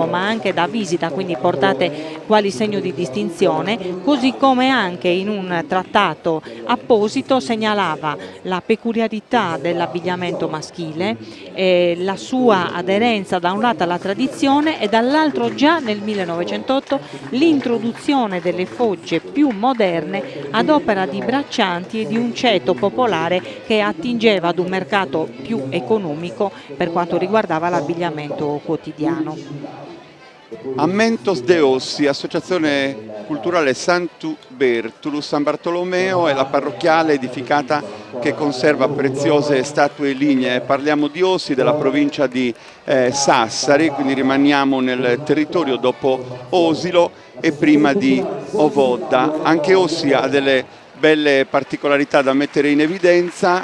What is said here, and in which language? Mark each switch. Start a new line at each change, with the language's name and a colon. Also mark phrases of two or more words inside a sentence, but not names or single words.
Italian: ma anche da visita, quindi portate quali segno di distinzione, così come anche in un trattato apposito segnalava la peculiarità dell'abbigliamento maschile, la sua aderenza da un lato alla tradizione e dall'altro già nel 1908 l'introduzione delle fogge più moderne ad opera di braccianti e di un ceto popolare che attingeva ad un mercato più economico per quanto riguardava l'abbigliamento quotidiano. Ammentos de Ossi, associazione culturale Santu Bertulu San Bartolomeo, è la parrocchiale edificata che conserva preziose statue lignee. Parliamo di Ossi, della provincia di Sassari, quindi rimaniamo nel territorio dopo Osilo e prima di Ovodda. Anche Ossi ha delle belle particolarità da mettere in evidenza,